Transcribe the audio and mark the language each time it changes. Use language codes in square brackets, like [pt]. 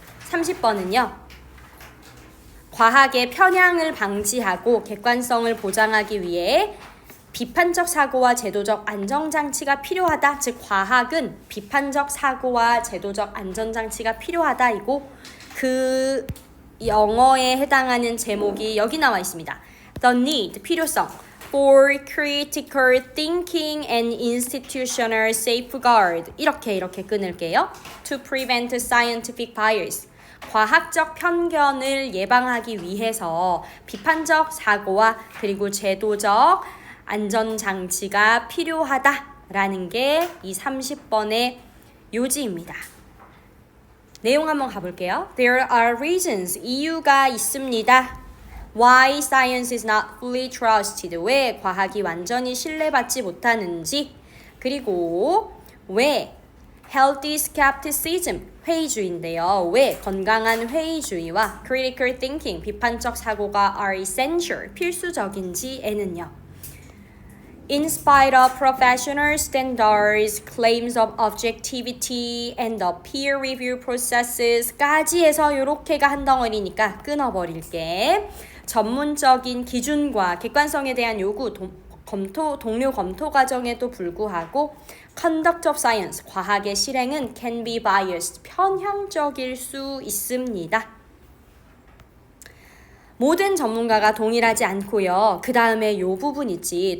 [ko] 30번은요. 과학의 편향을 방지하고 객관성을 보장하기 위해 비판적 사고와 제도적 안전장치가 필요하다. 즉 과학은 비판적 사고와 제도적 안전장치가 필요하다이고 그 영어에 해당하는 제목이 여기 나와 있습니다. [en] The need, [ko] 필요성 [en] for critical thinking and institutional safeguard [ko] 이렇게 끊을게요. [en] To prevent scientific bias [ko] 과학적 편견을 예방하기 위해서 비판적 사고와 그리고 제도적 안전장치가 필요하다라는 게 이 30번의 요지입니다. 내용 한번 가볼게요. [en] There are reasons, [ko] 이유가 있습니다. [en] Why science is not fully trusted, [ko] 왜 과학이 완전히 신뢰받지 못하는지 그리고 왜 [en] healthy skepticism, [ko] 회의주의인데요. 왜 건강한 회의주의와 [en] critical thinking, [ko] 비판적 사고가 [en] are essential, [ko] 필수적인지에는요. [en] In spite of professional standards, claims of objectivity, and the peer review processes까지 [ko] 해서 요렇게가 한 덩어리니까 끊어버릴게. 전문적인 기준과 객관성에 대한 요구, 동료 검토 과정에도 불구하고 [en] conduct of science, [ko] 과학의 실행은 [en] can be biased, [ko] 편향적일 수 있습니다. 모든 전문가가 동일하지 않고요. 그 다음에 요 부분 있지.